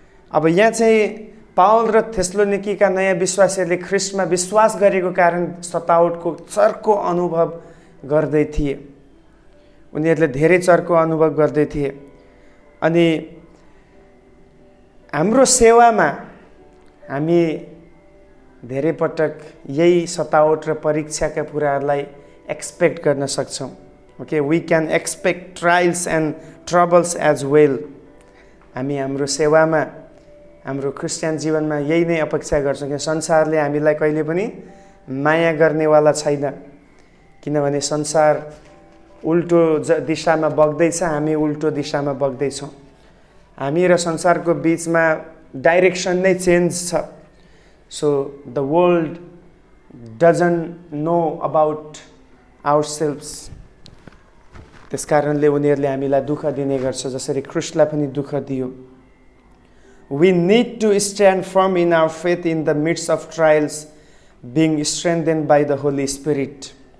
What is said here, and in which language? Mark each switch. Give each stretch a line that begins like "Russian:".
Nepali: अब यहाँ चाहिँ पावल र थेस्लोनिकीका नयाँ विश्वासीहरूले ख्रिस्टमा विश्वास गरेको कारण सतावटको चर्को अनुभव गर्दै थिए। उनीहरूले धेरै चर्को अनुभव गर्दै थिए। अनि हाम्रो सेवामा हामी धेरै पटक यही सतावट र परीक्षाका कुराहरूलाई एक्सपेक्ट गर्न सक्छौँ।
English: Okay, we can expect trials and troubles as well.
Nepali: हामी हाम्रो सेवामा, हाम्रो क्रिस्चियन जीवनमा यही नै अपेक्षा गर्छौँ कि संसारले हामीलाई कहिले पनि माया गर्नेवाला छैन, किनभने संसार उल्टो दिशामा बग्दैछ, हामी उल्टो दिशामा बग्दैछौँ। हामी र संसारको बिचमा डाइरेक्सन नै चेन्ज छ।
English: So the world doesn't know about ourselves.
Nepali: त्यस कारणले उनीहरूले हामीलाई दुःख दिने गर्छ, जसरी ख्रिस्टलाई पनि दुःख दियो।
English: We need to stand firm in our faith in the midst of trials, being strengthened by the Holy Spirit.